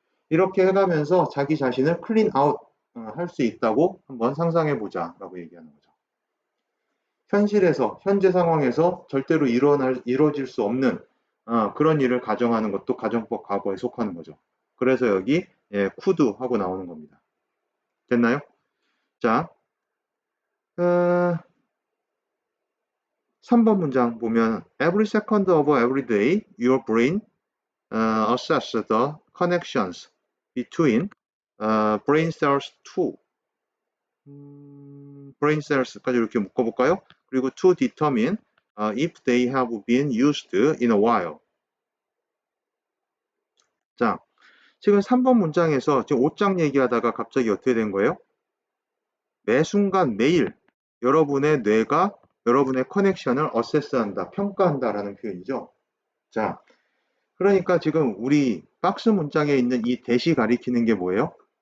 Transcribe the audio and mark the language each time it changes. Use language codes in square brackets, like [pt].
[ko] 이렇게 해가면서 자기 자신을 클린 아웃 할 수 있다고 한번 상상해 보자 라고 얘기하는 거죠. 현실에서, 현재 상황에서 절대로 이루어질 수 없는 그런 일을 가정하는 것도 가정법 과거에 속하는 거죠. 그래서 여기 could 하고 나오는 겁니다. 됐나요? 자, 3번 문장 보면 [en] every second of every day your brain assess the connections between brain cells to brain cells [ko] 까지 이렇게 묶어볼까요? [en] 그리고 to determine if they have been used in a while. [ko] 자, 지금 3번 문장에서 지금 옷장 얘기하다가 갑자기 어떻게 된 거예요? 매 순간 매일 여러분의 뇌가 여러분의 커넥션을 어세스한다, 평가한다라는 표현이죠. 자, 그러니까 지금 우리 박스 문장에 있는 이 대시 가리키는 게 뭐예요?